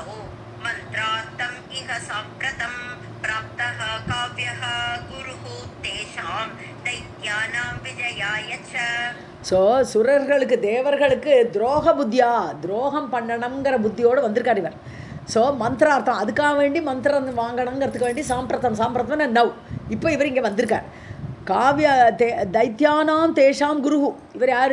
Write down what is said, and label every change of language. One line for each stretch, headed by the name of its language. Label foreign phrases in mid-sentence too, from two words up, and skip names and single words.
Sanskrit: मन्त्रार्थम् इह साम्प्रतं प्राप्तः काव्यः गुरुः तेषां दैत्यानां विजयाय च.
Tamil: ஸோ சுரர்களுக்கு தேவர்களுக்கு துரோகம் பண்ணணுங்கிற புத்தியோடு வந்திருக்கார் இவர். ஸோ மந்திரார்த்தம், அதுக்காக வேண்டி மந்திரம் வாங்கணுங்கிறதுக்கு வேண்டி சாம்பிரத்தம் நவ் இப்போ இவர் இங்கே வந்திருக்கார்.
Sanskrit: काव्यः दैत्यानां तेषां गुरुः,
Tamil: இவர் யார்?